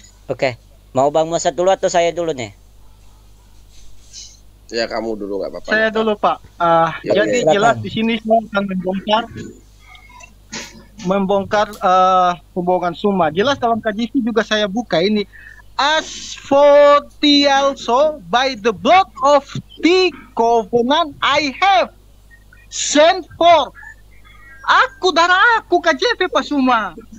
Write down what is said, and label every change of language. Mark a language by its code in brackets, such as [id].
[id] Oke, mau Bang Musa dulu atau saya dulu nih? Ya, kamu dulu nggak apa-apa. Saya dulu, Pak. Jadi jelas di sini saya akan membongkar hubungan Suma. Jelas dalam KJV juga saya buka ini. [en] As for thee also by the blood of the covenant I have sent for. [id] Aku darah aku KJV Pak Suma.